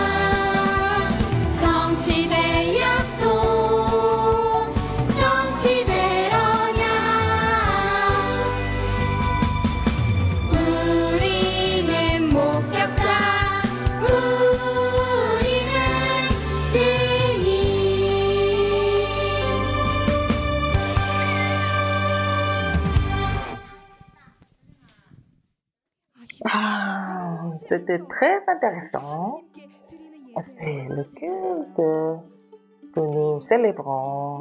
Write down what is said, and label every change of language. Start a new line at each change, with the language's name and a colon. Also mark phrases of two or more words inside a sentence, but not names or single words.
Korean: 성취될 약속 성취될 언약. 우리는 목격자 우리는 증인.
French: Ah, c'était très intéressant. C'est le culte que nous célébrons.